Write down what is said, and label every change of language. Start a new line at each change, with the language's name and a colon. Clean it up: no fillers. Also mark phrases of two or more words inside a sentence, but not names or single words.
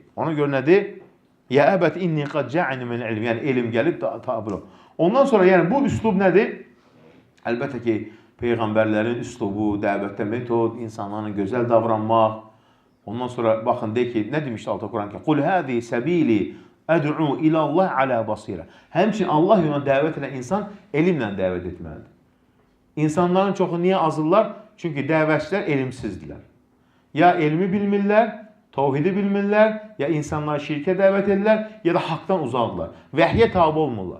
Azerbaijani: Ona görə nədir?
Arabic: يَا أَبَتِ إِنِّي قَدْ جَاءَنِي مِنَ الْعِلْمِ.
Azerbaijani: Yəni elm gəlib tablo. Ondan sonra yəni bu üslub nədir? Əlbəttə ki, peyğəmbərlərin üslubu, dəvətdə metod, insanlarla gözəl davranmaq. Ondan sonra baxın deyək ki, nə demişdi Allah Qur'an-ı?
Arabic: قُلْ هَذِهِ سَبِيلِي أَدْعُو إِلَى اللَّهِ عَلَى بَصِيرَةٍ.
Azerbaijani: Həmçinin Allah yoluna dəvət edən insan elmlə dəvət etməlidir. İnsanların çoxu niyə azırlar? Çünki dəvətçilər elmsizdirlər. Ya elmi bilmirlər, tevhidi bilmirlər, ya insanları şirkə dəvət edirlər, ya da haqdan uzaqdırlar. Vəhyə tabi olmurlar.